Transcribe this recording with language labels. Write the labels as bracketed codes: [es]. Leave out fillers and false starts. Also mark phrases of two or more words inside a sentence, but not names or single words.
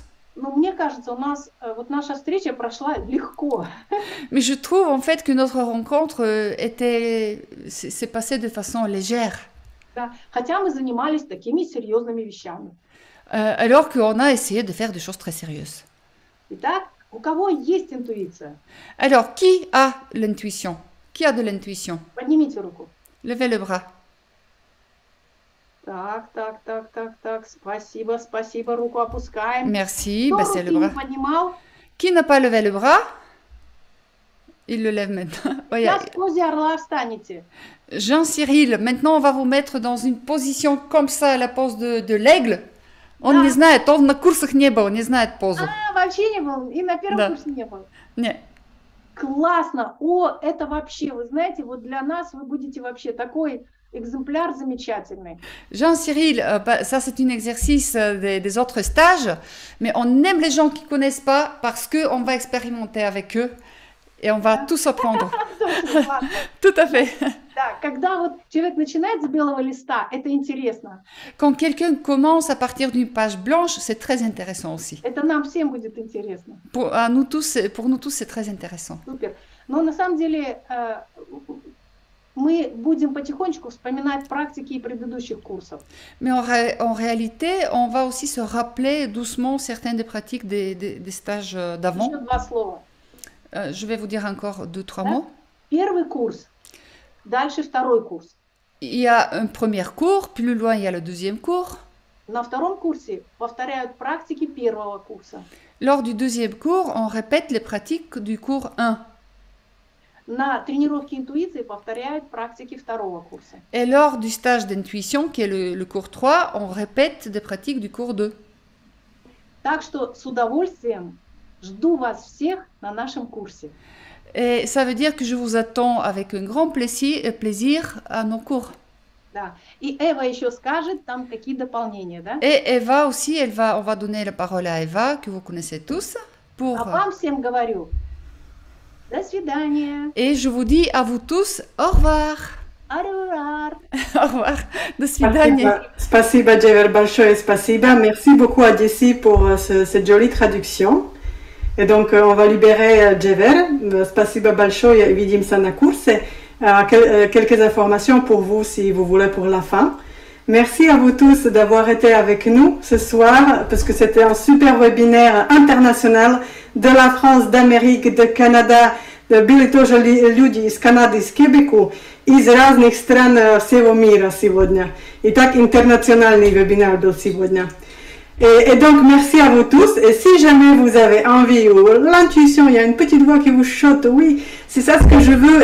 [ru] Но мне кажется, у нас вот наша встреча прошла легко. [fr] Mais je trouve, en fait, que notre rencontre s'est passée de façon légère. [ru] Да, хотя мы занимались такими серьезными вещами. [fr] Alors qu'on a essayé de faire des choses très sérieuses. [ru] Итак, у кого есть интуиция? [fr] Alors, qui a l'intuition? Qui a de l'intuition? [ru] Поднимите руку. [fr] Levez le bras. [ru] Так. Спасибо, спасибо. Руку опускаем. [fr] Merci, [ru] Кто [fr] baissez [ru] руки [fr] le [ru] не [fr] bras. [ru] поднимал? [fr] Qui n'a pas levé le bras? Il le lève maintenant. [ru] Сейчас в позе орла встанете. [fr] Jean-Cyril, maintenant on va vous mettre dans une position comme ça, la pose de l'aigle. [ru] Он Да. не знает, он на курсах не был, не знает позу. Вообще не был, и на первом Да. курсе не был. Не. Классно! О, это вообще, вы знаете, вот для нас вы будете вообще такой exemplaire замечательный. [fr] Jean-Cyril, ça c'est un exercice des autres stages, mais on aime les gens qui ne connaissent pas parce qu'on va expérimenter avec eux et on va tous apprendre. [ru] Точно, классно. [fr] Tout à fait. [ru] Да, когда вот человек начинает с белого листа, это интересно. [fr] Quand quelqu'un commence à partir d'une page blanche, c'est très intéressant aussi. [ru] Это нам всем будет интересно. [fr] Pour nous tous, c'est très intéressant. [ru] Супер. Но на самом деле мы будем потихонечку вспоминать практики предыдущих курсов. [fr] Mais en réalité, on va aussi se rappeler doucement certaines des pratiques des stages d'avant. [ru] Еще два слова. [fr] Je vais vous dire encore 2-3 [ru] Да? [fr] mots. [ru] Первый курс, дальше второй курс. [fr] Il y a un premier cours, plus loin il y a le deuxième cours. [ru] На втором курсе повторяют практики первого курса. [fr] Lors du deuxième cours, on répète les pratiques du cours 1. [ru] На тренировке интуиции повторяют практики второго курса. [fr] Et lors du stage d'intuition, qui est le cours 3, on répète des pratiques du cours 2. [ru] Так что с удовольствием жду вас всех на нашем курсе. [fr] Et ça veut dire que je vous attends avec un grand plaisir à nos cours. [ru] Да. И Эва еще скажет там какие дополнения, да? [fr] Et Eva aussi, on va donner la parole à Eva, que vous connaissez tous. [ru] А вам всем говорю, до свидания. [fr] Et je vous dis à vous tous, au revoir. Арурар. Au revoir. [ru] До свидания. Спасибо, Джевер, большое спасибо. [fr] Merci beaucoup à Jessie pour cette jolie traduction. Et donc, on va libérer Джевер. [ru] Спасибо большое, увидимся на курсе. [fr] Quelques informations pour vous, si vous voulez, pour la fin. Merci à vous tous d'avoir été avec nous ce soir, parce que c'était un super webinaire international de la France, d'Amérique, de Canada. [ru] Bili тоже люди из Канады, из Квебеку, из разных стран всего мира сегодня. И так интернациональный вебинар был сегодня. [fr] Et donc, merci à vous tous. Et si jamais vous avez envie ou l'intuition, il y a une petite voix qui vous chote, oui, c'est ça ce que je veux.